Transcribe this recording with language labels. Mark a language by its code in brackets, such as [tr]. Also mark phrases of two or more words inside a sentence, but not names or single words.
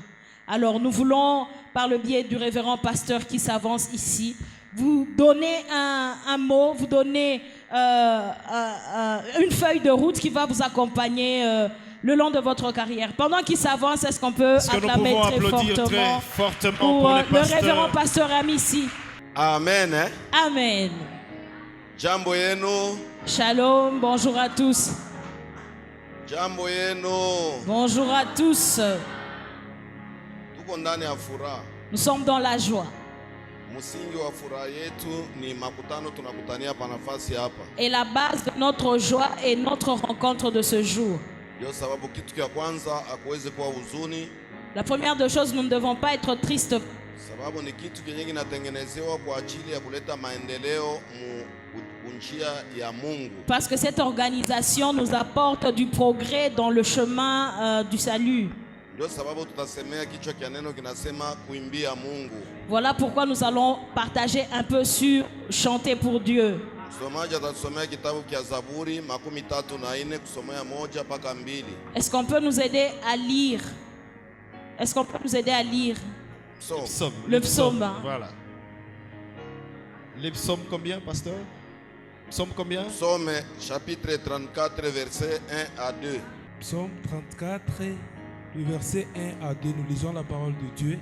[fr] Alors nous voulons, par le biais du révérend pasteur qui s'avance ici, vous donner un mot, vous donner une feuille de route qui va vous accompagner le long de votre carrière. Pendant qu'il s'avance, est-ce qu'on peut acclamer très fortement pour le révérend pasteur Amissi? Amen. Amen. [sw] Jambo yenu. [fr] Shalom, bonjour à tous. [sw] Jambo yenu. [fr] Bonjour à tous. [sw] Tuko ndani ya furaha. [fr] Nous sommes dans la joie. [sw] Msingi wa furaha yetu ni makutano tunakutania pa nafasi hapa. [fr] Et la base de notre joie est notre rencontre de ce jour. [sw] Ndio sababu kitu cha kwanza hakuwezi kuwa huzuni. [fr] La première des choses, nous ne devons pas être tristes. [sw] Sababu ni kitu kenye kinatengenezewa kwa ajili ya kuleta maendeleo njia ya Mungu. [fr] Parce que cette organisation nous apporte du progrès dans le chemin du salut. [sw] Ndio sababu tutasemea kichwa cha neno kinasema kuimbia Mungu. [fr] Voilà pourquoi nous allons partager un peu sur chanter pour Dieu. [sw] Msomaji atasomea kitabu cha Zaburi 34 kusomea 1 mpaka 2. [fr] Est-ce qu'on peut nous aider à lire Est-ce qu'on peut nous aider à lire Psaume. Psaume. le psaume? Voilà. Les psaumes combien, pasteur? Psaume combien? Psaume chapitre 34, versets 1 à 2. Psaume 34, du verset 1 à 2, nous lisons la parole de Dieu.